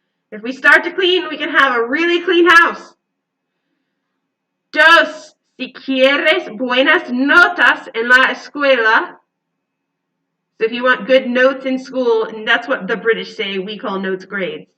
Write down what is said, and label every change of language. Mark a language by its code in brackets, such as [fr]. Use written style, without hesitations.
[en] If we start to clean, we can have a really clean house. [es] Dos. Si quieres buenas notas en la escuela. [en] So if you want good notes in school, and that's what the British say, we call notes grades.